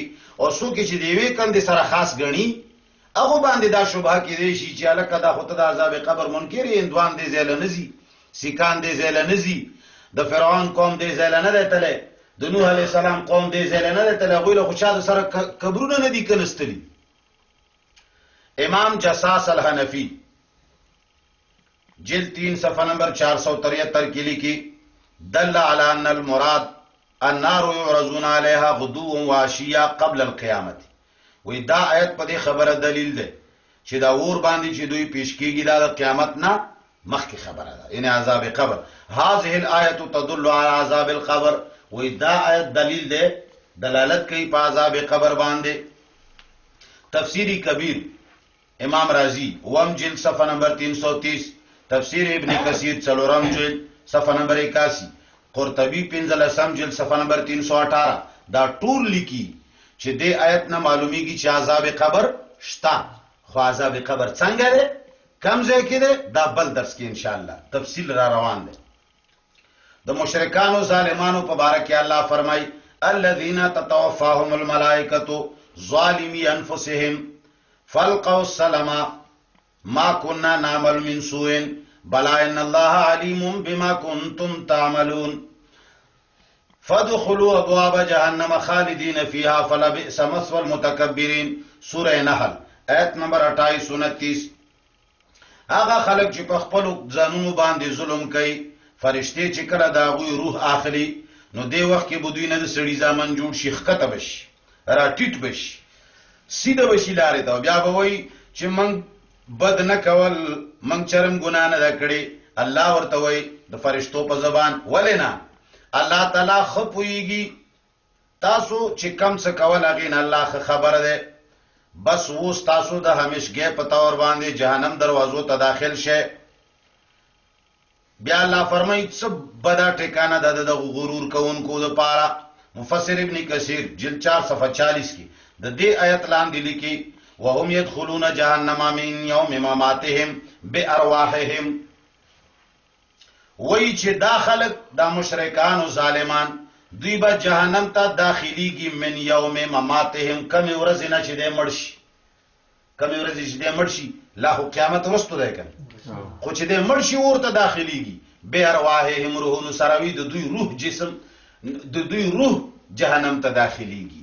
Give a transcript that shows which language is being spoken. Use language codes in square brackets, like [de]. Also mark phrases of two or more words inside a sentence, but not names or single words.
[ps] او څوک چې د یوې کندې سره خاص ګڼي هغه باندې دا شبهه کېدی شي چې هلکه دا خو ته د عذاب قبر منکر یې، هندوان دې ځای له نه ځي، سیکان دې ځای له نه ځي، د فرعون قوم دې ځای له نه دی تلی، د نوح علیه السلام قوم دې ځای له نه دی تلی، هغوی له خو چا د سره قبرونه نه دي کنستلي. امام جساس الحنفی جلد 3 صفحہ نمبر 473 کی لکھی [ar] دل علی ان المراد النار يعرضون عليها غدوا وعشيا قبل القيامت. [ps] وی دا آیت په دې خبره دلیل ده چې دا اور باندې چې دوی پیش کیږي دا د قیامت نه مخکې خبره ده، یعنی عذاب قبر. [ar] هذه الآیه تدل على عذاب القبر. [ps] وی دا آیت دلیل ده، دلالت کوي په عذاب قبر باندې. تفسیری کبیر امام رازی وم جلد صفحہ نمبر 330، تفسیر ابن کثیر څلورم جلد صفحہ نمبر 81، قرطبی 15 جلد صفحہ نمبر 318 دا ټول لیکي چې دې آیت نه معلومیږي چې عذاب قبر شته. خو عذاب قبر څنګه دی، کم ځای کې دی، دا بل درس کې انشاءالله تفصیل را روان دی. د مشرکانو ظالمانو په باره کې الله فرمایي [ar] الذين تتوفاهم الملائکة ظالمي انفسهم فالقوا السلام ما كنا نعمل من سوء بلى ان الله عليم بما كنتم تعملون فادخلوا ابواب جهنم خالدين فيها فلبئس مثوى المتكبرين. [ps] سورہ نحل آیت نمبر 28-29. هغه خلک چې په خپل ځانونو باندې ظلم کوي، فرشتي چې کله د هغوی روح اخلي نو دې وخت کې به دوی نه د سړي زامن جوړ شي، ښکته به شي، را ټیټ به شي، سیده به شي لارې ته، بیا به وایي چې موږ بد نه کول، موږ چرم ګناه نه ده کړې. الله ورته وایي د فرشتو په زبان ولې نه، الله تعالی ښه پوهېږي تاسو چې کم څه کول هغې نه الله ښه خبره دی. بس اوس تاسو د همیشګۍ په طور باندې جهنم دروازو ته داخل شئ. بیا الله فرمایي څه بده ټکانه ده د دغو غرور کوونکو دپاره. مفسر ابن کثیر جلد 4 صفحہ 40 کې د دې آیت لاندې لیکي [ar] وهم يدخلون جهنم من يوم مماتهم بارواحهم. [ps] وی چې دا خلق دا مشرکان او ظالمان دوی به جهنم ته داخليږي [ar] من یوم مماتهم، [ps] کمی ورځ نه چې دې مړ شي، کمی ورځ چې دې مړ شي، لا خو قیامت وروسته دی کنه، خو چې دې مړ شي ورته داخليږي بارواحهم روحونو سره وي، د دوی روح جسم د دوی روح جهنم ته داخليږي.